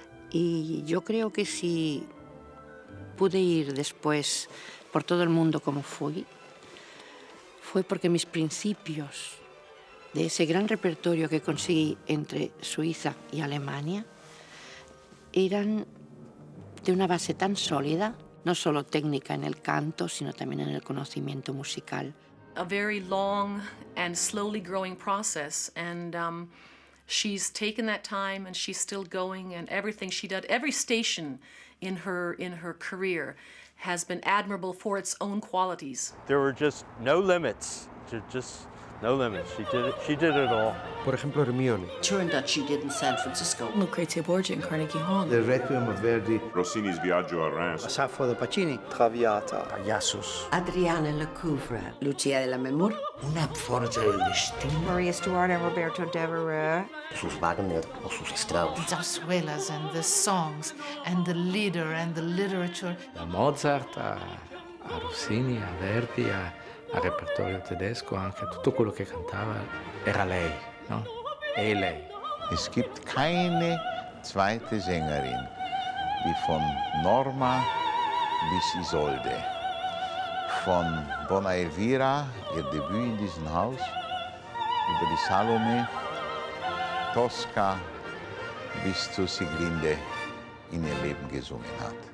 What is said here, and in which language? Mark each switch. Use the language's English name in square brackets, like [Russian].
[Spanish] Y yo creo que si pude ir después por todo el mundo como fui, fue porque mis principios de ese gran repertorio que conseguí entre Suiza y Alemania eran de una base tan sólida, no solo técnica en el canto, sino también en el conocimiento musical. [English] A very long and slowly growing process, and she's taken that time and she's still going, and everything she did, every station in her career has been admirable for its own qualities. There were just no limits, just no limits. She did it all. [Spanish] Por ejemplo, Hermione. [English] Turandot she did in San Francisco. Lucrezia Borgia in Carnegie Hall. The Requiem of Verdi. Rossini's Viaggio a Reims. Saffo de Pacini. Traviata. Payasos. Adriana Lecouvreur. Lucia de Lammermoor. [Spanish] Una forja del destino. [English] Maria Stuart and Roberto Devereux. [Spanish] Sus Wagner o sus Strauss. [English] The zarzuelas and the songs and the lieder and the literature. [Italian] Da Mozart a Rossini, a Verdi, al repertorio tedesco, anche tutto quello che cantava era lei, no? lei. [German] Es gibt keine zweite Sängerin, wie von Norma bis Isolde. Von Donna Elvira, ihr Debüt in diesem Haus, über die Salome, Tosca bis zu Sieglinde in ihr Leben gesungen hat.